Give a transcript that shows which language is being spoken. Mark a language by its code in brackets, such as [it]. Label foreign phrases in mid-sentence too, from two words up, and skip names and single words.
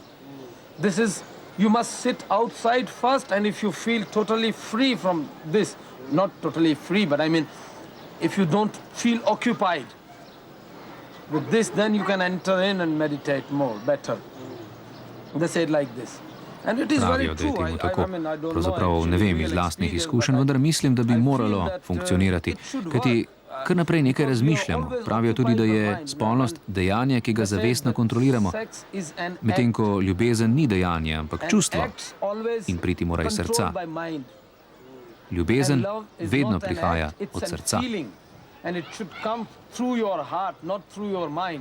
[en] This is, you must sit outside first, and if you feel totally free from this, not totally free, but I mean, if you don't feel occupied with this, then you can enter in and meditate more, better. They said like this. And it is very [sl] Pravijo, da je [en] true. [sl] temu [en] I [sl] tako. [en] mean, I don't know [sl] Pravzaprav [en] actually [sl] ne vem [en] real [sl] iz lastnih [en] experience, [sl] izkušenj, [en] but [sl] vendar mislim, da bi [en] I feel [sl] moralo [en] that, [sl] funkcionirati. [en] it should [sl] Kajti [en] work. [sl] kar naprej nekaj razmišljamo. Pravijo tudi, da je spolnost dejanje, ki ga zavestno kontroliramo, medtem ko ljubezen ni dejanje, ampak čustvo in priti mora iz srca. Ljubezen vedno prihaja od srca. [en] And it should come through your heart, not through your mind.